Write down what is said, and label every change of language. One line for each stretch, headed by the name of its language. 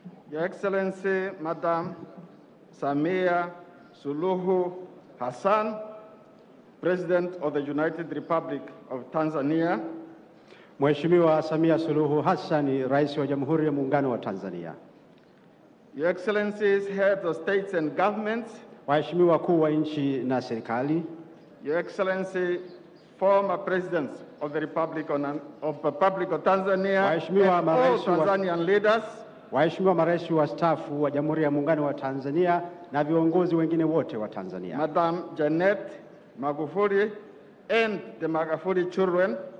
English: Your Excellency, Madam Samia Suluhu Hassan, President of the United Republic of Tanzania.
Swahili: Mheshimiwa Samia Suluhu Hassan, Rais wa Jamhuri ya Muungano wa Tanzania.
English: Your Excellencies, Heads of States and Governments.
Swahili: Waheshimiwa wakuu wa nchi na serikali.
English: Your Excellency, former Presidents of the Republic of Tanzania, and all Tanzanian leaders.
Swahili: Waheshimiwa marais wastaafu wa Jamhuri ya Muungano wa Tanzania na viongozi wengine wote wa Tanzania.
English: Madam Janet Magufuli and the Magufuli children.